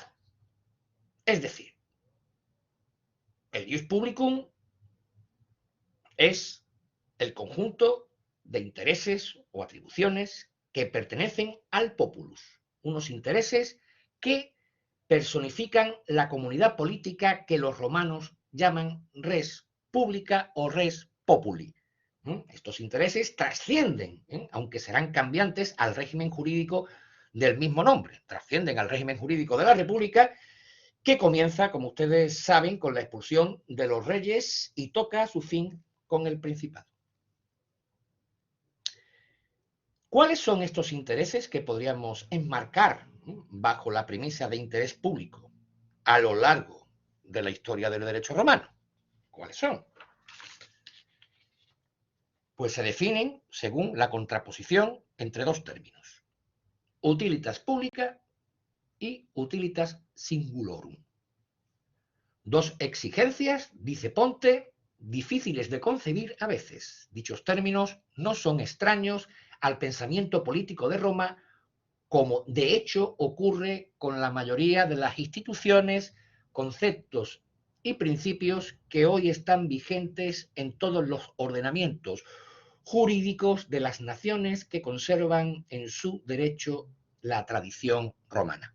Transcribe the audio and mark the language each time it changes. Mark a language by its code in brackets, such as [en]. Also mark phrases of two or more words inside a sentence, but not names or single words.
[es] Es decir, el [la] ius publicum [es] es el conjunto de intereses o atribuciones que pertenecen al populus, unos intereses que personifican la comunidad política que los romanos llaman [la] res pública [es] o [la] res populi. [es] Estos intereses trascienden, aunque serán cambiantes, al régimen jurídico del mismo nombre, trascienden al régimen jurídico de la República, que comienza, como ustedes saben, con la expulsión de los reyes y toca su fin con el Principado. ¿Cuáles son estos intereses que podríamos enmarcar bajo la premisa de interés público a lo largo de la historia del derecho romano? ¿Cuáles son? Pues se definen según la contraposición entre dos términos: [la] utilitas publica y utilitas singulorum. [es] Dos exigencias, dice Ponte, difíciles de concebir a veces. Dichos términos no son extraños al pensamiento político de Roma, como de hecho ocurre con la mayoría de las instituciones, conceptos y principios que hoy están vigentes en todos los ordenamientos jurídicos de las naciones que conservan en su derecho la tradición romana.